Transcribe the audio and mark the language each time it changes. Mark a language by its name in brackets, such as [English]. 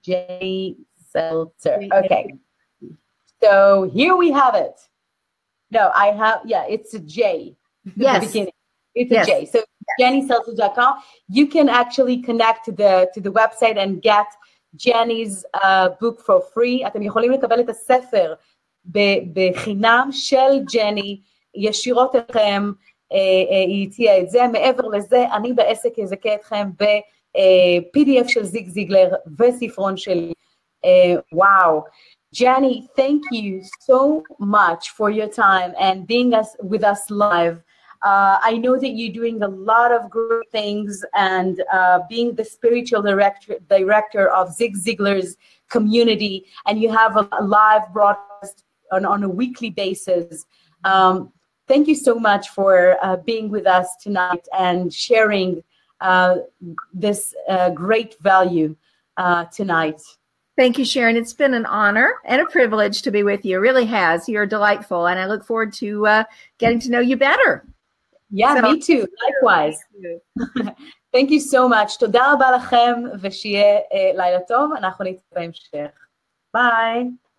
[English] Janie Seltzer. Okay. So here we have it. No, I have, it's a J. Yes. The beginning. It's a J. So JanieSeltzer.com. You can actually connect to the website and get Janie's book for free. [Hebrew] אתם יכולים לקבל את הספר בחינם של ג'ני, ישירות אליכם, היא הציעה את זה. מעבר לזה, אני בעסק אזכה אתכם ב-PDF של זיגלר וספרון שלי. וואו. [English] Janie, thank you so much for your time and being with us live. I know that you're doing a lot of great things and being the spiritual director of Ziglar's community, and you have a live broadcast on a weekly basis. Thank you so much for being with us tonight and sharing this great value tonight. Thank you, Sharon. It's been an honor and a privilege to be with you. It really has. You're delightful, and I look forward to getting to know you better. Yeah, so, me too. Likewise. Thank you so much. [Hebrew] תודה רבה לכם, ושיהיה לילה טוב. אנחנו נתראה בהמשך. ביי.